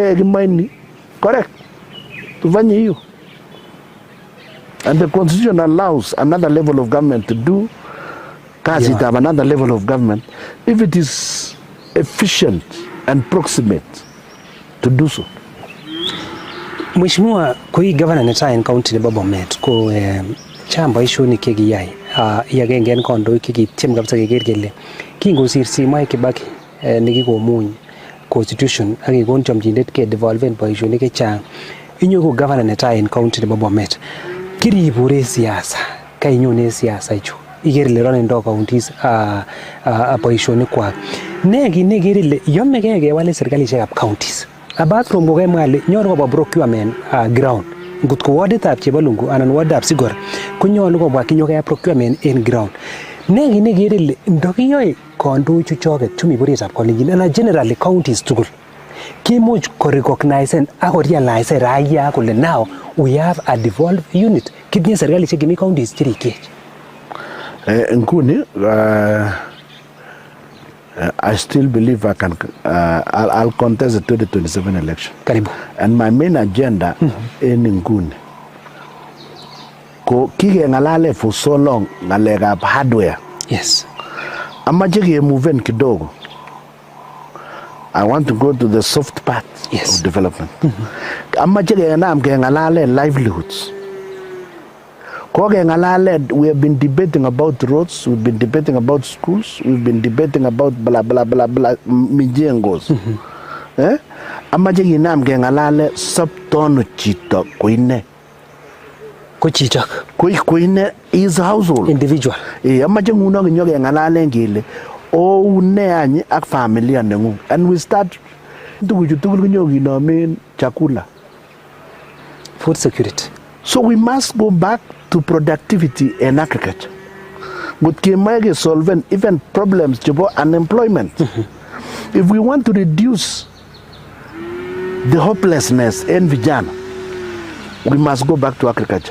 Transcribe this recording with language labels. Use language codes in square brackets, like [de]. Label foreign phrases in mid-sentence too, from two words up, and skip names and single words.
[en] To and the constitution allows another level of government to do another level of government if it is efficient and proximate to do so. [kln] Mheshimiwa, [sw] kwa hii [kln] governor neta in county ni Bomet ko chang boisionik chekiyai agenge en kandoik chekityem kabisa keker kele kingosir Mwai Kibaki nekikomuny constitution ak kekon chomchinet ke devolven boisionik chechang inyoku governor netai en county nebo Bomet kiribure siasa kainyone siasa ichu iker ile ronendo counties boisionik kwak ne kere ile yomegei kewal serkalishek ab counties [en] apart from [kln] kokemwa ile nyoru kobwa [en] procurement ground [kln] ngotko warditab Chebalungu anan warditab Sigor konyolu kobwa kinyokea procurement en ground ne kere ile ndokiyoe kandoichu choket chumi buritab Kalenjin anan generally counties tugul kimuch korecognize ak korealize raia kole [en] now we have a devolved unit [kln] kitinye serkalishek chemi counties chirikech [en] nguni I still believe I can I'll contest the 2027 election. [sw] Karibu. [en] And my main agenda in [kln] nguni ko kikengalale [en] for so long ngalekab hardware. Yes. [kln] Amache kemoven kidogo. [en] I want to go to the soft part of development. [kln] Amache kengalale livelihoods. [en] We have been debating about roads, we've been debating about schools, we've been debating about blah blah blah blah mijengos. [kln] Amache kinam kengalale subtono chito koine. Ko chichok. [en] Koine is household. Individual. [kln] Amache nguno kinyo kengalale ngele oune anyi ak familia nengung. [en] And we start [kln] tukuchu tugul kinyo kinomen chakula. [en] Food security. So we must go back to productivity and agriculture. But can solve even problems about unemployment. If we want to reduce the hopelessness in vijana, we must go back to agriculture.